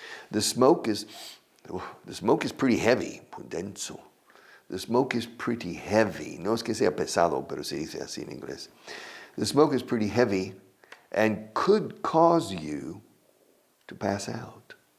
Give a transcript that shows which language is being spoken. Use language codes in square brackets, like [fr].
[en] The smoke is pretty heavy, denso. The smoke is pretty heavy. [es] No es que sea pesado, pero se dice así en inglés. [en] The smoke is pretty heavy and could cause you to pass out.